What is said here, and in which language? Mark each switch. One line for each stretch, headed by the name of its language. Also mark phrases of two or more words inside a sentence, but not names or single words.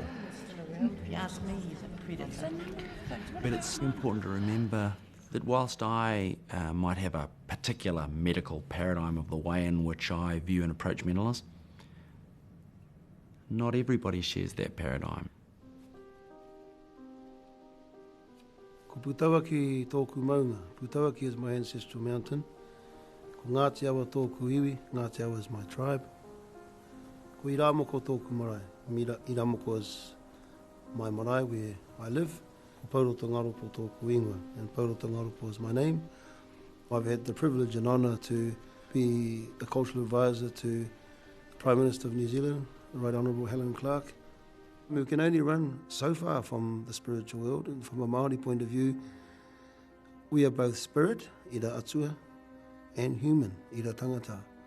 English: If you ask me, he's a predator. But it's important to remember that whilst I might have a particular medical paradigm of the way in which I view and approach mental illness, not everybody shares that paradigm.
Māori: Ko Putawaki tōku maunga.
English: Putawaki is my ancestral mountain.
Māori: Ko Ngāti Awa tōku iwi.
English: Ngāti Awa is my tribe.
Māori: Ko Iramoko tōku marae.
English: Iramoko is my marae where I live.
Māori: Ko Pauroto Ngaropo tōku ingoa.
English: And Pauroto Ngaropo is my name. I've had the privilege and honour to be the cultural advisor to the Prime Minister of New Zealand, the Right Honourable Helen Clark. We can only run so far from the spiritual world, and from a Māori point of view, we are both spirit,
Māori: ira atua,
English: and human,
Māori: ira tangata.